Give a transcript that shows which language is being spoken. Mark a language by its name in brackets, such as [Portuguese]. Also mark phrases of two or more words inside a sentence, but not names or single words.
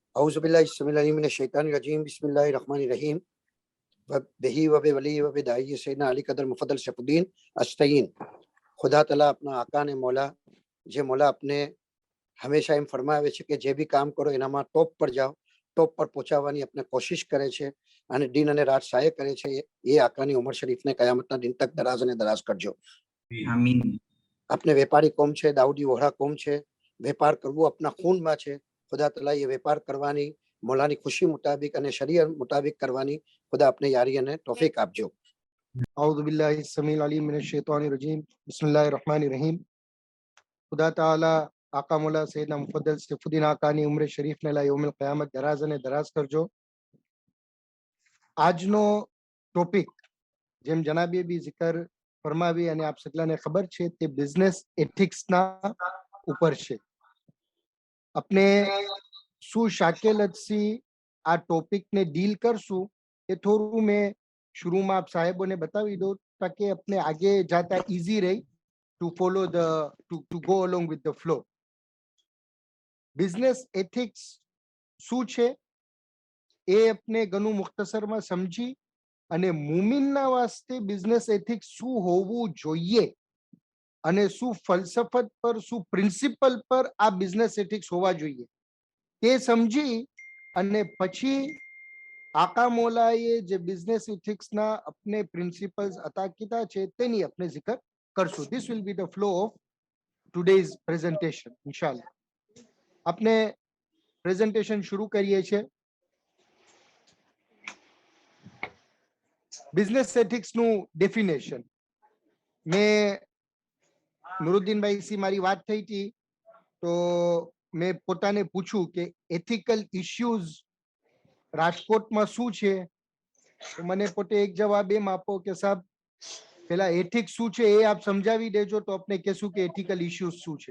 [Arabic] أعوذ بالله السميع العليم بسم الله الرحمن الرحيم وبه وبوليه وبداعيه سيدنا علي قدر مفضل سيف الدين أستعين. [Gujarati] ખુદા તઆલા અપના આકા ને મૌલા જે મૌલા અપને હમેશા એમ ફરમાવે છે કે જે બી કામ કરો એનામાં ટોપ પર જાઓ, ટોપ પર પહોંચાડવાની આપણે કોશિશ કરે છે અને દિન અને રાત સહાય કરે છે। એ આકાની ઉમર શરીફને કયામતના દિન તક દરાજ અને દરાજ કરજો। આમીન। આપણે વેપારી કોમ છે, દાઉદી વહોરા કોમ છે, વેપાર કરવો આપણા ખૂનમાં છે। ખુદા તઆલા યે વ્યાપાર કરવાની મૌલાની ખુશી મુતાબિક અને શરીયત મુતાબિક કરવાની ખુદા અપને યારી અને तौफीक આપજો। [Arabic] أعوذ بالله السميع العليم من الشيطان الرجيم بسم الله الرحمن الرحيم. [Gujarati] ખુદા તાલા આકા મૌલા સૈયદના મુફદ્દલ સૈફુદ્દીન આકાની ઉમ્ર શરીફ ને [Arabic] إلى يوم القيامة [Gujarati] दराज અને દરાજ કરજો। આજનો ટોપિક જેમ જનાબીએ બી zikr ફરમાવી અને આપ સગલાને ખબર છે તે [English] business ethicsના [Gujarati] ઉપર છે। अपने શું શાકેલતથી આ ટોપિકને ડીલ કરશું એ થોડું મેં शुरूમાં આપ સાહેબોને બતાવી દો તાકે અપને આગે જાતા ઇઝી રહે [English] to follow the to go along with the flow। business ethics [Gujarati] શું છે એ આપણે ઘણું મુખ્તસરમાં સમજી અને મુમિનના વાસ્તે [English] business ethics [Gujarati] શું હોવું જોઈએ અને શું ફલસફત પર શું પ્રિન્સિપલ પર આ [English] business ethics [Gujarati] હોવા જોઈએ તે સમજી અને પછી આકા મોલાએ જે [English] business ethicsના [Gujarati] अपने પ્રિન્સિપલ્સ અતા કીધા છે તેની આપણે zikr કરશું। [English] This will be the flow of today's presentation inshallah। [Gujarati] આપણે પ્રેઝન્ટેશન શરૂ કરીએ છીએ। [English] business ethicsનું definition [Gujarati] મેં નુરુદ્દીન ભાઈ થી મારી વાત થઈ હતી તો મેં પોતાને પૂછ્યું કે [English] ethical issues [Gujarati] રાજકોટમાં શું છે તો મને પોતે એક જવાબ એમ આપો કે સાહેબ પેલા એથિક્સ શું છે એ આપ સમજાવી દેજો તો આપણે કહેશું કે [English] ethical issues [Gujarati] શું છે।